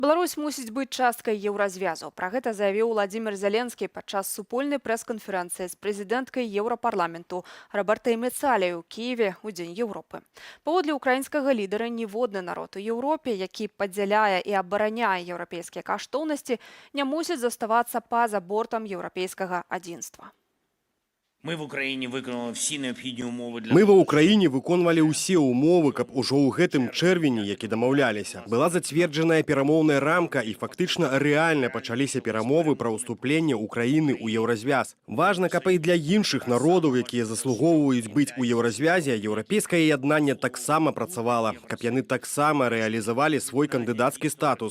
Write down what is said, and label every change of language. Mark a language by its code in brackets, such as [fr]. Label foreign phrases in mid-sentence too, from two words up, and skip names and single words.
[be] Беларусь мусіць быць часткай еўразвязу. Пра гэта заявіў Владимир Зеленскі падчас супольнай прэс-канферэнцыі з прэзідэнткай Еўрапарламенту Робертай Мецаляй у Кіеве ў Дзень Еўропы. Паводле украінскага лідара, ніводны народ у Еўропе, які падзяляе і абараняе еўрапейскія каштоўнасці, не мусіць заставацца па-за бортам еўрапейскага адзінства. [uk] Ми в Україні виконали всі необхідні умови для [be] Мы ва [uk] того, [be] ўкраіне выконвалі ўсе ўмовы, каб ужо ў гэтым чэрвені, які дамаўляліся, была зацверджаная перамоўная рамка і фактычна рэальна пачаліся перамовы пра ўступленне Украіны ў еўразвяз. Важна, каб і для іншых народаў, якія заслугоўваюць быць у еўразвязе, еўрапейскае яднанне таксама працавала, каб яны таксама рэалізавалі свой кандыдацкі статус.